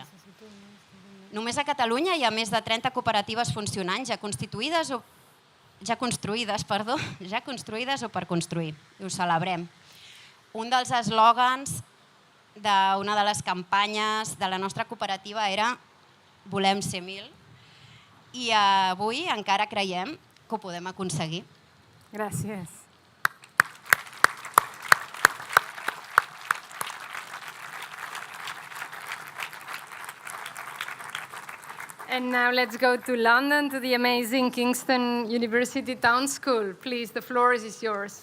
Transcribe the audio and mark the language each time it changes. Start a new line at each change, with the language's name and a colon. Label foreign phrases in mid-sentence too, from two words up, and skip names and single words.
Catalan: Només a Catalunya hi ha més de 30 cooperatives funcionants ja construïdes o per construir. I ho celebrem. Un dels eslògans d'una de les campanyes de la nostra cooperativa era "Volem ser 1000", i avui encara creiem que ho podem aconseguir. Gràcies.
English: And now let's go to London, to the amazing Kingston University Town School. Please, the floor is yours.